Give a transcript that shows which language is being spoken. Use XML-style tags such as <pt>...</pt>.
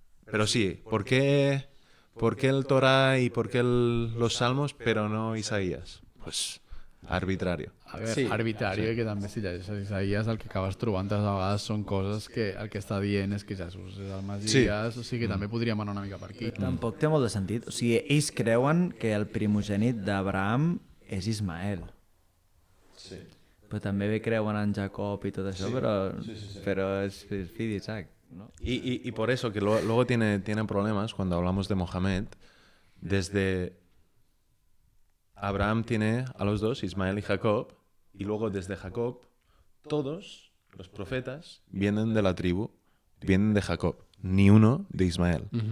<es>Pero sí, ¿por qué el Torah y por qué los salmos, pero no Isaías? Pues arbitrario.</es> <ca>A veure, Sí. arbitrari, que també si llegeixes Isaías el que acabes trobant a vegades són coses que el que està dient és que Jesús és el Masies, o sigui que també podríem anar una mica per aquí. Tampoc té molt de sentit. O sigui, ells creuen que el primogènit d'Abraham és Ismael. Sí. Però també bé creuen en Jacob i tot això, però és fill d'Isaac.</ca> <es>¿No? Y por eso que luego tienen problemas cuando hablamos de Mohamed. Desde Abraham tiene a los dos, Ismael y Jacob, y luego desde Jacob, todos los profetas vienen de la tribu, vienen de Jacob, ni uno de Ismael.</es>